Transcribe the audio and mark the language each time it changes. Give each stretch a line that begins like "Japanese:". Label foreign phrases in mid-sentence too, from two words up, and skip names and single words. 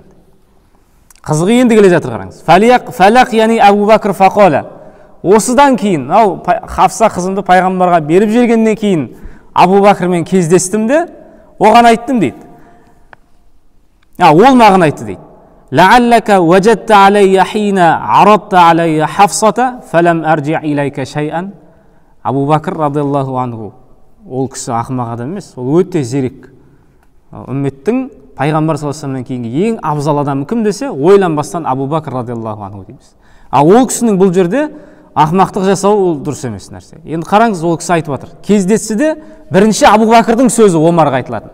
Kazakh: Қызығы енді келе жатыр, қараңыз.
Arabic: فلقيني أبو بكر فقال.
Kazakh: Осыдан кейін, Хафса қызымды пайғамбарға беріп жібергеннен кейін Абу Бәкірмен кездестім де, оған айттым дейді. Ол маған айтты дейді.
Arabic: لعلك وجدت علي حين عرضت علي حفصة فلم أرجع إليك شيئا.
Kazakh: Абу Бәкір
Arabic: رضي الله عنه,
Kazakh: ол кісі ақымақ адам емес, ол өте зерек. Үмметтің пайғамбар
Arabic: صلى الله عليه
Kazakh: кейінгі ең абзал адам кім десе, ойланбастан Абу Бәкір
Arabic: رضي الله عنه
Kazakh: дейміз. Ол кісінің бұл жерде ақымақтық жасау ол дұрыс емес нәрсе. Енді қараңыз, ол кісі айтып жатыр. Кездессе де бірінші Абу Бәкірдің сөзі Омарға айтылатын.